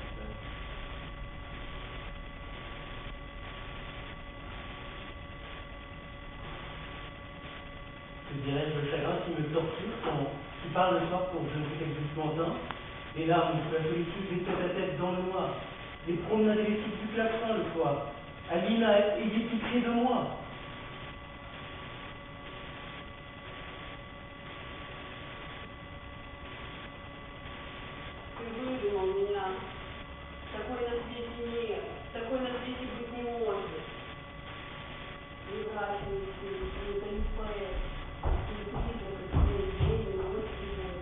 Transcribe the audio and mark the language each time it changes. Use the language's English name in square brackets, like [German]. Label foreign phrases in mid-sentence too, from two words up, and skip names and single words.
[French] Je dirais le chagrin qui me torture quand tu parles le soir pour je ne sais quel but lointain, les larmes, la solitude, les tête à tête dans le noir, les promenades électriques du klaxon le soir, Alina, ayez pitié de moi. [Russian] Ты выдумал меня. Такой на свете нет, такой на свете быть не может. Не брачный сын, это не поэт, не призрак, как день, ночь сегодня.